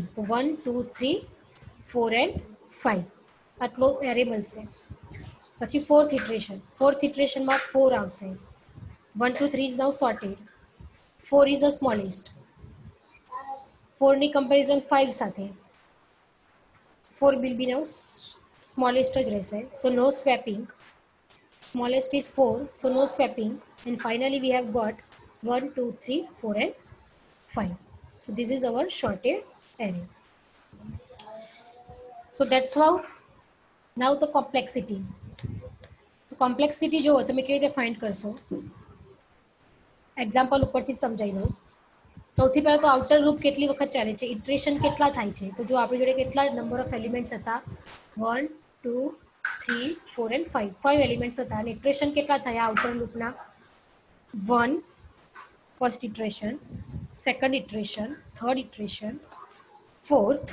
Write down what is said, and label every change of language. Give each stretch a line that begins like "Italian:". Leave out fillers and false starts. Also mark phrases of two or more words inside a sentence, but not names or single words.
Gujarati: તો 1 2 3 4 એન્ડ 5 આટલો એરે મળશે. પછી
English: fourth iteration.
Gujarati: ફોર્થ ઇટરેશનમાં 4 આવશે.
English: 1 2 3 is now sorted. 4 is a smallest.
Gujarati: 4 ની કમ્પેરિઝન 5 સાથે, 4
English: will be now smallest
Gujarati: જ રહેશે.
English: So no swapping. Smallest is 4, so no swapping. And finally we have got 1 2 3 4 and 5. So this is our sorted array. So that's how. Now the complexity. The complexity
Gujarati: જો તમે કેવી રીતે ફાઇન્ડ કરશો? એક્ઝામ્પલ ઉપરથી જ સમજાવી દઉં. સૌથી પહેલાં તો
English: outer loop
Gujarati: કેટલી વખત ચાલે છે, ઇટરેશન કેટલા થાય છે. તો જો આપણી જોડે કેટલા
English: number of elements
Gujarati: હતા? 1 2 3 4 એન્ડ 5. 5 એલિમેન્ટ્સ હતા અને ઇટરેશન કેટલા થયા આઉટર લૂપના? 1
English: first iteration, second iteration, third iteration, fourth.